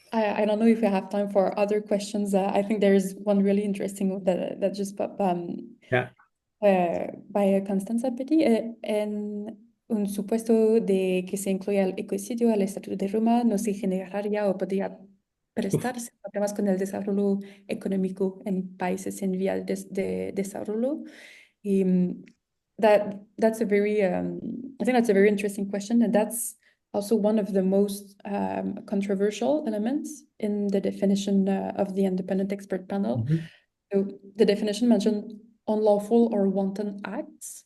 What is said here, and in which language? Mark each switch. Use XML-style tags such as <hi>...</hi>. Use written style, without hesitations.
<en>I don't know if we have time for other questions. I think there is one really interesting one that just popped Yeah. by Constanza Petit.</en> <es>En un supuesto de que se incluya el ecocidio al Estatuto de Roma, no se generaría o podría prestarse problemas con el desarrollo económico en países en vía de desarrollo.</es> <en>Y, that's a very, I think that's a very interesting question, and that's also one of the most controversial elements in the definition of the independent expert panel. Ujú, So the definition mentioned unlawful or wanton acts.</en>